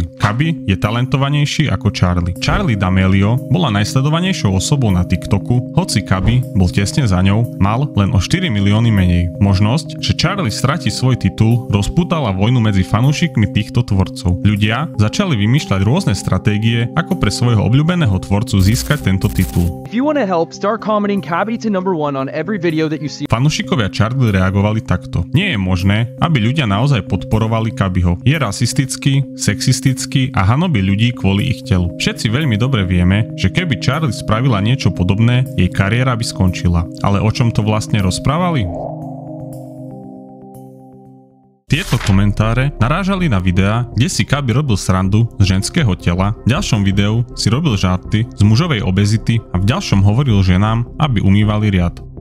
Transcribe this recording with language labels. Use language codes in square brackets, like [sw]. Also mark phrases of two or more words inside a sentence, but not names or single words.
[sk] Kabi je talentovanejší ako Charlie. Charli D'Amelio bola najsledovanejšou osobou na TikToku, hoci Kabi bol tesne za ňou, mal len o 4 milióny menej. Možnosť, že Charlie stratí svoj titul, rozpútala vojnu medzi fanúšikmi týchto tvorcov. Ľudia začali vymýšľať rôzne stratégie, ako pre svojho obľúbeného tvorcu získať tento titul. [en] If you want to help, start commenting Kabi to #1 on every video that you see. [sk] Fanúšikovia Charlie reagovali takto: nie je možné, aby ľudia naozaj podporovali Kabiho. Je rasistický, sexistický a hanobí ľudí kvôli ich telu. Všetci veľmi dobre vieme, že keby Charlie spravila niečo podobné, jej kariéra by skončila. Ale o čom to vlastne rozprávali? Tieto komentáre narážali na videá, kde si Kabi robil srandu z ženského tela, v ďalšom videu si robil žarty z mužovej obezity a v ďalšom hovoril ženám, aby umývali riad.